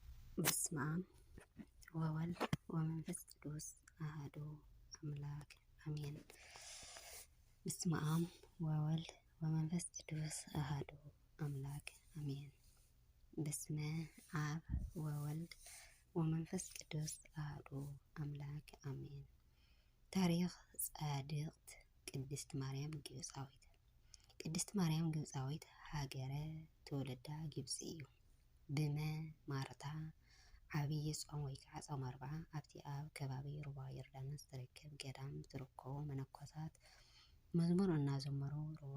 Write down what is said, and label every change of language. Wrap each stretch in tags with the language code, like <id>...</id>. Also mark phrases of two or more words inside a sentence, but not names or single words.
<gez>በስመ አብ ወወልድ ወመንፈስ ቅዱስ አሐዱ አምላክ አሜን። በስመ አብ ወወልድ ወመንፈስ ቅዱስ አሐዱ አምላክ አሜን። በስመ አብ ወወልድ ወመንፈስ ቅዱስ አሐዱ አምላክ አሜን።</gez> <ti>ታሪክ ጻድቅት ቅድስት ማርያም ግብፃዊት። ቅድስት ማርያም ግብፃዊት ሃገረ ትውልዳ ግብፂ እዩ። ብመ ማርታ ዓብይ ጾም ወይ ከዓ ጾም 40 ኣብቲ ኣብ ከባቢ ሩባ ዮርዳኖስ ዝርከብ ገዳም ዝርከቡ መነኮሳት መዝሙር እናዘመሩ ሩባ</ti>